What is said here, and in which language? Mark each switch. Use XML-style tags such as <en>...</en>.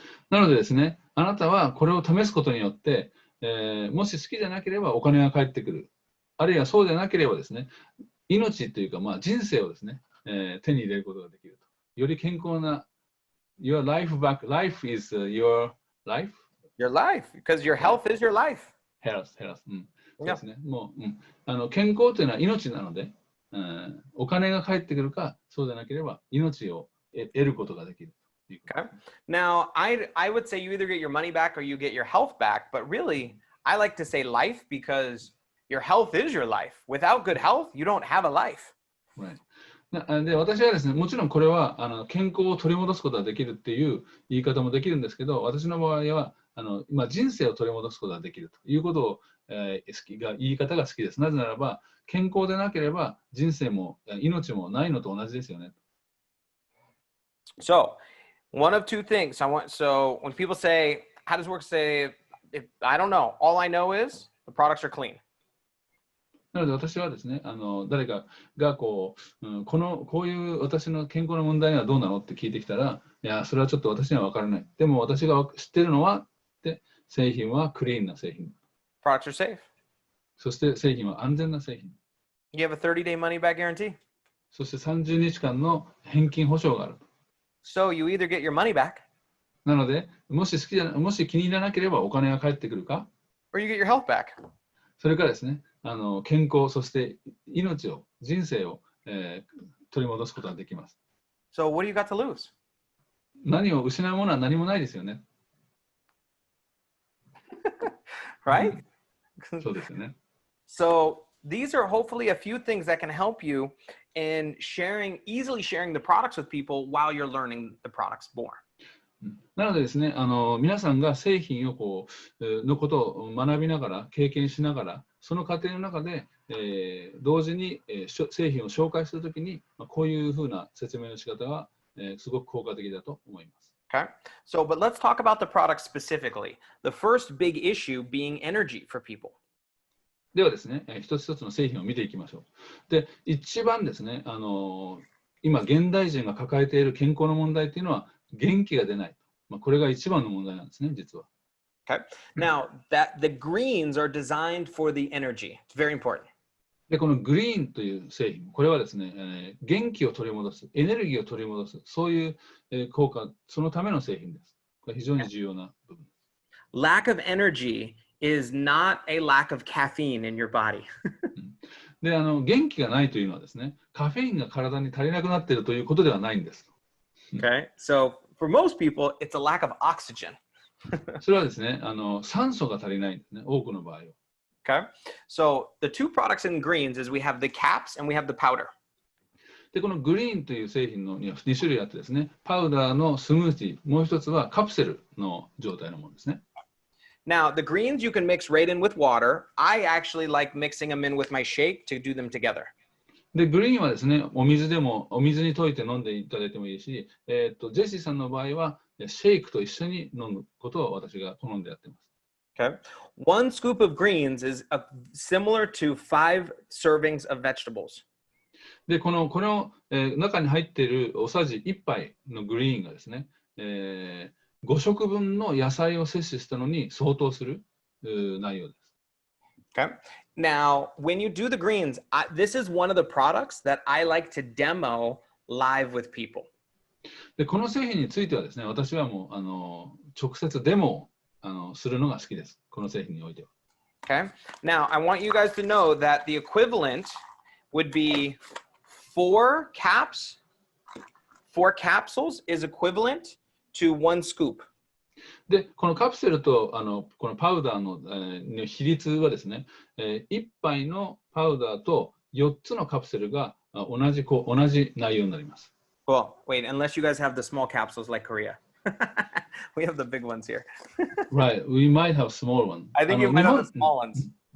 <ja>なのでですね、あなたはこれを試すことによって、もし好きじゃなければお金が返ってくる。あるいはそうでなければですね、命というか、人生をですね、手に入れることができると。より健康な、</ja> <en>your life back, life is your life? Your life, because your health is your life.</en> <ja>Health. そうですね。もう、健康というのは命なので、お金が返ってくるか、そうでなければ命を得ることができる。</ja> <en>Okay. Now, I would say you either get your money back or you get your health back, but really, I like to say life because your health is your life. Without good health, you don't have a life. Right.</en> <ja>で、私はですね、もちろんこれは健康を取り戻すことができるっていう言い方もできるんですけど、私の場合は人生を取り戻すことができるということを、言い方が好きです。なぜならば、健康でなければ人生も命もないのと同じですよね。</ja> <en>So, one of two things. So when people say, how does it work? Say, I don't know. All I know is the products are clean.</en> <ja>なので私はですね、誰かがこういう私の健康の問題にはどうなのって聞いてきたら、いや、それはちょっと私には分からない。でも私が知っているのは、製品はクリーンな製品。</ja> <en>Products are safe.</en> <ja>そして製品は安全な製品。</ja> <en>You have a 30-day money back guarantee.</en> <ja>そして30日間の返金保証がある。</ja> <en>So you either get your money back.</en> <ja>なので、もし気に入らなければお金が返ってくるか、</ja> <en>or you get your health back.</en> <ja>それからですね、健康、そして命を、人生を、取り戻すことができます。</ja> <en>So what do you got to lose?</en> <ja>何を失うものは何もないですよね。</ja> <en>Right?</en> <ja>そうですよね。</ja> <en>So these are hopefully a few things that can help you in easily sharing the products with people while you're learning the products more.</en> <ja>なのでですね、皆さんが製品をのことを学びながら、経験しながら、その過程の中で同時に、製品を紹介するときに、こういうふうな説明の仕方が、すごく効果的だと思います。</ja> <en>Okay. So, but let's talk about the product specifically. The first big issue being energy for people.</en> <ja>ではですね、一つ一つの製品を見ていきましょう。で、一番ですね、今、現代人が抱えている健康の問題というのは、元気が出ない。これが一番の問題なんですね、実は。</ja> <en>Okay. Now, that the greens are designed for the energy. It's very important.</en> <ja>で、このグリーンという製品、これはですね、元気を取り戻す、エネルギーを取り戻す、そういう、効果、そのための製品です。これ非常に重要な部分です。</ja> <en>Lack of energy is not a lack of caffeine in your body.</en> <ja>で、元気がないというのはですね、カフェインが体に足りなくなっているということではないんです。</ja> <en>Okay. So, for most people, it's a lack of oxygen.</en> <ja>それはですね、酸素が足りないんですね、多くの場合は。</ja> <en>Okay. So, the two products in greens is we have the caps and we have the powder.</en> <ja>で、このグリーンという製品のには2種類あってですね、パウダーのスムーティー、もう一つはカプセルの状態のものですね。</ja> <en>Now, the greens you can mix right in with water. I actually like mixing them in with my shake to do them together.</en> <ja>で、グリーンはですね、お水に溶いて飲んでいただいてもいいし、ジェシーさんの場合は、シェイクと一緒に飲むことを私が好んでやっています。</ja> <en>Okay. One scoop of greens is similar to 5 servings of vegetables.</en> <ja>で、この中に入っているおさじ1杯のグリーンがですね、5食分の野菜を摂取したのに相当する内容です。</ja> <en>Okay. Now, when you do the greens, this is one of the products that I like to demo live with people.</en> <ja>で、この製品についてはですね、私はもう直接デモをするのが好きです。この製品においては。</ja> <en>Okay. Now, I want you guys to know that the equivalent would be 4 capsules is equivalent to 1 scoop.</en> <ja>で、このカプセルとこのパウダーの、比率はですね、1杯のパウダーと4つのカプセルが同じ内容になります。</ja> <en>Well, wait, unless you guys have the small capsules like Korea. We have the big ones here. Right, we might have small one. I think you might have the small ones.</en>